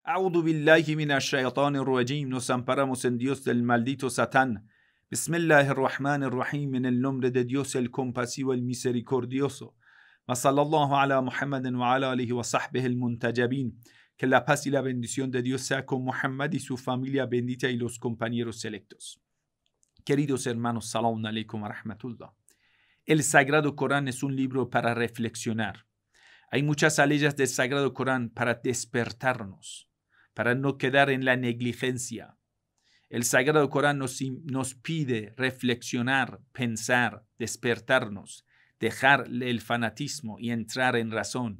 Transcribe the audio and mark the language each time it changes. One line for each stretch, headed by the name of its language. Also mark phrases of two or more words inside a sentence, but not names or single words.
Arabic: أعوذ بالله من الشيطان الرجيم.
Spanish: Nos amparamos en Dios del maldito Satán.
Arabic: بسم الله الرحمن الرحيم.
Spanish: En el nombre de Dios el compasivo, el misericordioso.
Arabic: وصلى الله على محمد وعلى آله وصحبه المنتجبين.
Spanish: Que la paz y la bendición de Dios sea con Muhammad y su familia bendita y los compañeros selectos. Queridos hermanos,
Arabic: سلام عليكم ورحمة الله.
Spanish: El Sagrado Corán es un libro para reflexionar. Hay muchas aleyas del Sagrado Corán para despertarnos, para no quedar en la negligencia. El Sagrado Corán nos pide reflexionar, pensar, despertarnos, dejar el fanatismo y entrar en razón.